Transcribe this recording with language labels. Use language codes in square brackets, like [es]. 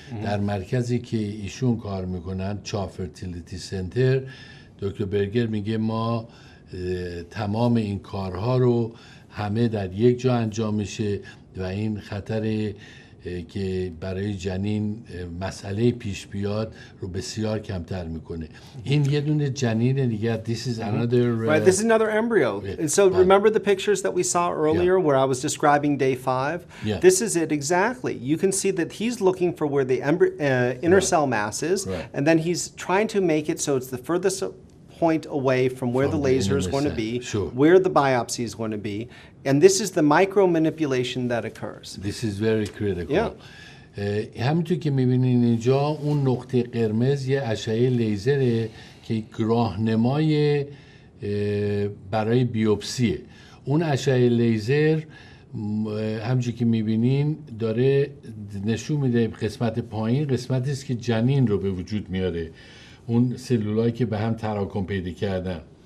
[fa] در مرکزی که ایشون کار میکنن چا فرتیلیتی سنتر دکتر برگر میگه ما تمام این کارها رو همه در یک جا انجام میشه و این خطر که برای جنین مسئله پیش بیاد رو بسیار کمتر میکنه. این یه دونه جنین دیگه. [en] This is another right, this is another embryo. And so remember the pictures that we saw earlier where I was describing day 5? Yeah. This is it exactly. You can see that he's looking for where the inner cell mass is, and then he's trying to make it so it's the furthest point away from where the laser is going to be, where the biopsy is going to be, and this is the micro manipulation that occurs. This is very critical. [fa] همونطور که میبینین اینجا اون نقطه قرمز یه اشعه لیزره که راهنمای برای بیوپسیه. اون اشعه لیزر همونجوری که میبینین داره نشون میده قسمت پایین قسمتی است که جنین رو به وجود میاره، اون سلولایی که به هم تراکم پیدا کردن.